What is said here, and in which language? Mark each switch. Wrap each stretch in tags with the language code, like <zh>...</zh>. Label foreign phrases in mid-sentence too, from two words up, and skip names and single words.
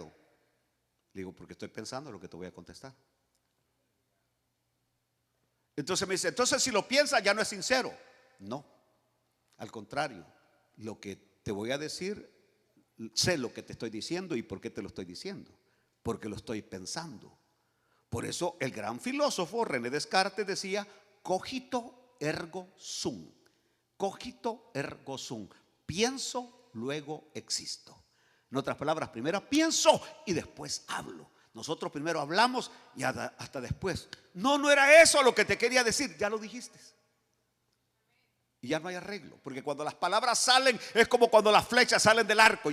<es>Le digo: porque estoy pensando lo que te voy a contestar. Entonces me dice: entonces si lo piensas ya no es sincero. No, al contrario, lo que te voy a decir, sé lo que te estoy diciendo y por qué te lo estoy diciendo, porque lo estoy pensando. Por eso el gran filósofo René Descartes decía:</es> <la>cogito ergo sum. Cogito ergo sum.</la> <es>Pienso, luego existo. En otras palabras, primero pienso y después hablo. Nosotros primero hablamos y hasta después. No era eso lo que te quería decir. Ya lo dijiste. Y ya no hay arreglo. Porque cuando las palabras salen, es como cuando las flechas salen del arco.</es>